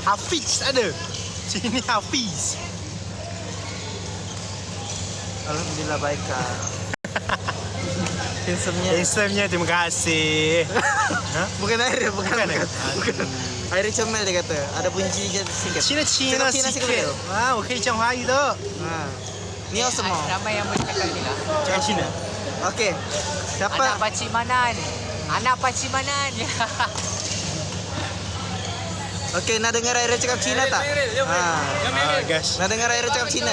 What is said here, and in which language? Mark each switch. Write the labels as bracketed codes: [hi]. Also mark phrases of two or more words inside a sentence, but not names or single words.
[ms] Hafiz ada. Sini Hafiz. Alhamdulillah baik kak. Handsome-nya. Terima kasih. Bukan air, bukan. Bukan. Air comel dia kata. Ada bunyi sikit. Cina Cina sikit. [zh] Wow, 可以讲华语的。 [ms] Ni awak semua. Ramai yang bercakap ni lah. Cakap Cina. Okey. Siapa? Anak Pakcik Manan. Okey, nak dengar Aira cakap Cina tak? Guys. Nak dengar Aira cakap Cina?